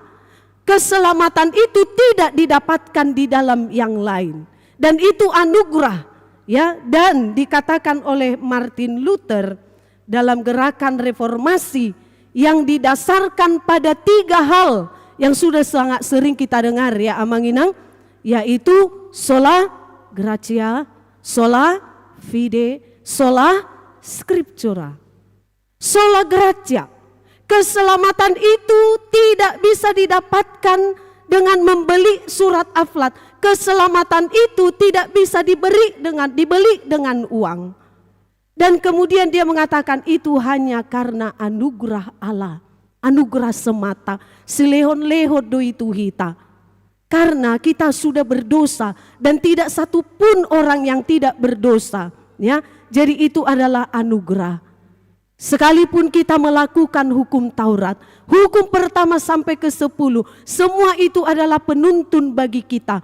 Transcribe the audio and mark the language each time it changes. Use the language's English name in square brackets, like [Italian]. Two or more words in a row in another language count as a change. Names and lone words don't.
[Indonesian] Keselamatan itu tidak didapatkan di dalam yang lain. Dan itu anugerah. Ya, dan dikatakan oleh Martin Luther dalam gerakan reformasi yang didasarkan pada 3 hal yang sudah sangat sering kita dengar ya [Batak Toba] Amang Inang, [Latin] yaitu sola gratia, sola fide, sola scriptura. Sola gratia, [Indonesian] keselamatan itu tidak bisa didapatkan dengan membeli surat aflat. Keselamatan itu tidak bisa dibeli dengan uang. Dan kemudian dia mengatakan itu hanya karena anugerah Allah. Anugerah semata. [Batak Toba] Silehon-lehon doi tuhita. [Indonesian] Karena kita sudah berdosa dan tidak satu pun orang yang tidak berdosa. Ya, jadi itu adalah anugerah. Sekalipun kita melakukan hukum Taurat, hukum pertama sampai ke-10, semua itu adalah penuntun bagi kita.